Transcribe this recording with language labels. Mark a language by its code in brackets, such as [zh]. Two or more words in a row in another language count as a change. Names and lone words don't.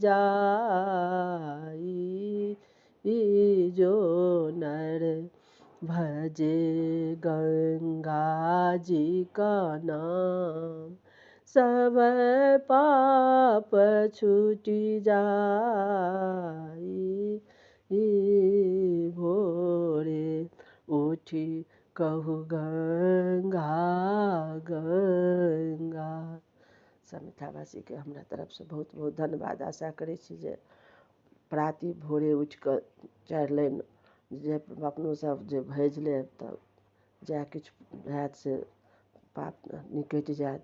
[mai] जाई, जो नर भजे गंगा जी का नाम, सब पाप छूटि जाई, भोरे उठी कहू गंगा गंगा। सब मिथिलावासी के हमरा तरफ से बहुत बहुत धन्यवाद। आशा करै छी जे प्राति भोरे उठि कऽ 4 लाइन जे अपनो सब जे भजि लेब तऽ जएह किछु हैत से पाप निकटि जायत।